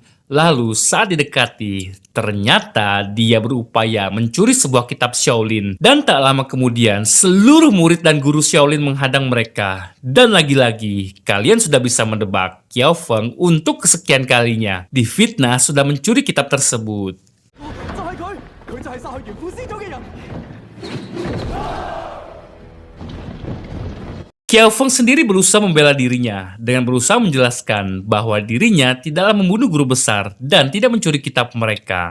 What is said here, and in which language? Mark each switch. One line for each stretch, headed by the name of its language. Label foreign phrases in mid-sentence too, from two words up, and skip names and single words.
Indonesian: Lalu saat didekati, ternyata dia berupaya mencuri sebuah kitab Shaolin. Dan tak lama kemudian, seluruh murid dan guru Shaolin menghadang mereka. Dan lagi-lagi, kalian sudah bisa menebak, Kiao Feng untuk kesekian kalinya difitnah sudah mencuri kitab tersebut.
Cantonese: 就係佢，佢就係殺害袁副師祖嘅人。
Indonesian: Kiao Feng sendiri berusaha membela dirinya dengan berusaha menjelaskan bahwa dirinya tidaklah membunuh guru besar dan tidak mencuri kitab mereka.